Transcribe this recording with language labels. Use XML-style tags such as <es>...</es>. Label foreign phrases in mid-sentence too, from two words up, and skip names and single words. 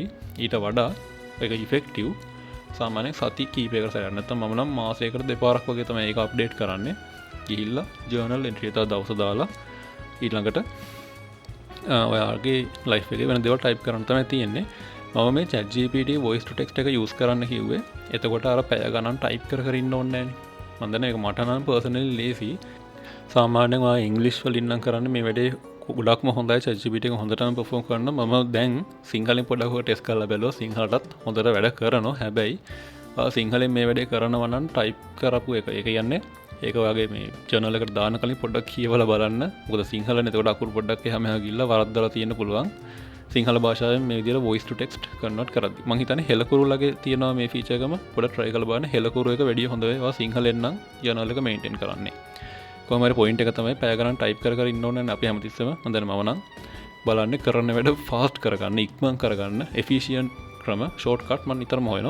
<si>ඊට වඩා ඒක ඉෆෙක්ටිව් සාමාන්‍යයෙන් සති කීපයකට සැරයක් නැත්නම් මම නම් මාසයකට දෙපාරක් වගේ තමයි ඒක අප්ඩේට් කරන්නේ. ගිහිල්ලා</si> <en>journal entry</en> <si>එක දවස් දාලා ඊළඟට ඔයාගේ ලයිෆ් එකේ වෙන දේවල් ටයිප් කරන්න තමයි තියෙන්නේ. මම මේ ChatGPT</si> <en>voice to text</en> <si>එක use කරන්න කිව්වේ. එතකොට අර පැය ගණන් ටයිප් කර ඉන්න ඕනේ නැහැ. මම දන්නේ ඒක මට නම් පර්සනලි ලේසි. සාමාන්‍යයෙන් ඔයා ඉංග්‍රීසි වලින් නම් කරන්නේ මේ වැඩේ ගොඩක්ම හොඳයි. ChatGPT එක හොඳටම perform කරනවා. මම දැන් සිංහලෙන් පොඩ්ඩක් ඔය ටෙස්ට් කරලා බැලුවා. සිංහලටත් හොඳට වැඩ කරනවා. හැබැයි සිංහලෙන් මේ වැඩේ කරනවා නම් ටයිප් කරපු එක. ඒ කියන්නේ ඒක ඔයාගේ මේ ජර්නල් එකට දාන කලින් පොඩ්ඩක් කියවලා බලන්න. මොකද සිංහලනේ එතකොට අකුරු පොඩ්ඩක් එහා මෙහා ගිහිල්ලා වරද්දලා තියෙන්න පුළුවන්. සිංහල භාෂාවෙන් මේ විදිහට</si> <en>voice to text convert</en> <si>කරද්දි මම හිතන්නේ හෙලකුරුලගේ තියෙනවා මේ feature එකම පොඩ්ඩක් try කරලා බලන්න. හෙලකුරු එක වැඩිය හොඳ වෙයි. සිංහලෙන් නම් journal එක maintain කරන්නේ. කොහොම හරි point එක තමයි පැය ගණන් type කර ඉන්න ඕනේ නැහැ. අපි හැමතිස්සෙම හොඳට මම නම් බලන්නේ කරන්න වැඩ fast කරගන්න, ඉක්මන් කරගන්න, efficient ක්‍රම shortcut මම නිතරම හොයනවා.</si>